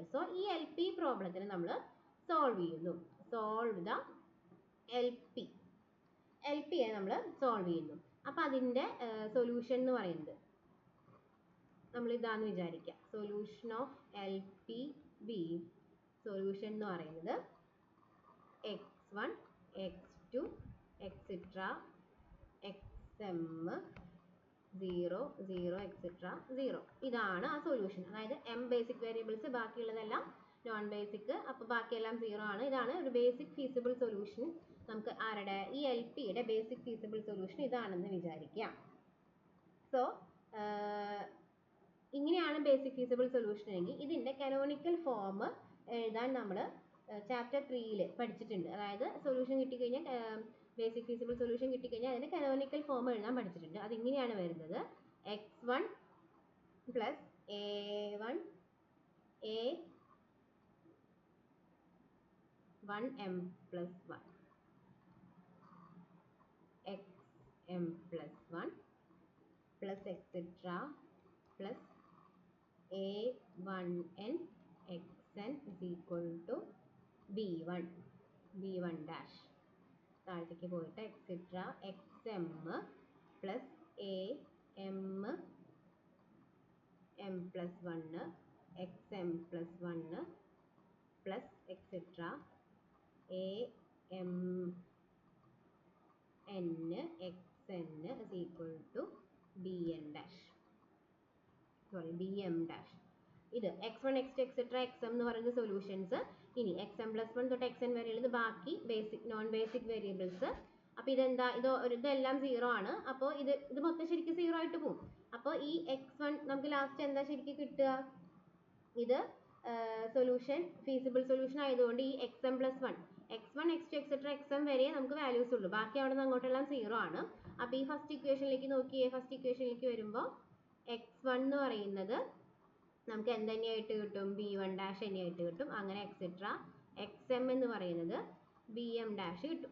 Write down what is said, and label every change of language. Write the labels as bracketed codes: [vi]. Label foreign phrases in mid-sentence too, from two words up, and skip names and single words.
[ml] സോ ഈ LP പ്രോബ്ലത്തിന് നമ്മൾ സോൾവ് ചെയ്യുന്നു, [en] solve the LP [ml] യെ നമ്മൾ സോൾവ് ചെയ്യുന്നു. അപ്പോൾ അതിൻ്റെ സൊല്യൂഷൻ എന്ന് പറയുന്നത് നമ്മൾ ഇതാന്ന് വിചാരിക്കുക, [en] solution of LPB, [ml] സൊല്യൂഷൻ എന്ന് പറയുന്നത് x1 x2 etc xm 0 0 etc 0, ഇതാണ് ആ സൊല്യൂഷൻ. അതായത് m [en] basic variables, [ml] ബാക്കിയുള്ളതെല്ലാം [en] non basic, [ml] അപ്പോൾ ബാക്കിയെല്ലാം 0 ആണ്. ഇതാണ് ഒരു [en] basic feasible solution. [ml] നമുക്ക് ആരുടെ, ഈ LPയുടെ [en] basic feasible solution [ml] ഇതാണെന്ന് വിചാരിക്കാം. സോ ഇങ്ങനെയാണ് [en] basic feasible solution [ml] എങ്കിൽ ഇതിൻ്റെ [en] canonical form [ml] എഴുതാൻ നമ്മൾ [en] chapter 3 [ml] പഠിച്ചിട്ടുണ്ട്. അതായത് സൊല്യൂഷൻ കിട്ടിക്കഴിഞ്ഞാൽ, [en] basic feasible solution [ml] കിട്ടിക്കഴിഞ്ഞാൽ അതിൻ്റെ [en] canonical form [ml] എഴുതാൻ പഠിച്ചിട്ടുണ്ട്. അതിങ്ങനെയാണ് വരുന്നത്, [en] x1 + a1 a1m + 1 xm + 1 + etc plus a1n xn = b1 dash, [ml] താഴത്തേക്ക് പോയിട്ട് [en] etc xm plus am m plus 1 xm plus 1 plus etc am n xn = bn dash, സോറി bm dash. [ml] ഇത് x1 x2 etc xm എന്ന് പറയുന്ന സൊല്യൂഷൻസ്. ഇനി xm + 1 തൊട്ട് xn വരെയുള്ളത് ബാക്കി [en] basic non basic variables. [ml] അപ്പോൾ ഇതെന്താ, ഇതെല്ലാം 0 ആണ്. അപ്പോൾ ഇത് മൊത്തം ശരിക്കും 0 ആയിട്ട് പോകും. അപ്പോൾ ഈ x1 നമുക്ക് ലാസ്റ്റ് എന്താ ശരിക്കും കിട്ടുക, ഇത് [en] solution feasible solution [ml] ആയതുകൊണ്ട് ഈ xm + 1 x1 x2 etc xm വരെ നമുക്ക് വാല്യൂസ് ഉള്ളൂ, ബാക്കി അവിടെ നിന്ന് അങ്ങോട്ടെല്ലാം 0 ആണ്. അപ്പോൾ ഈ ഫസ്റ്റ് ഇക്വേഷനിലേക്ക് നോക്കിയേ, ഫസ്റ്റ് ഇക്വേഷനിലേക്ക് വരുമ്പോൾ x1 എന്ന് പറയുന്നത് നമുക്ക് എന്ത് തന്നെയായിട്ട് കിട്ടും, b1 dash തന്നെയായിട്ട് കിട്ടും. അങ്ങനെ etc xm എന്ന് പറയുന്നത് bm dash കിട്ടും.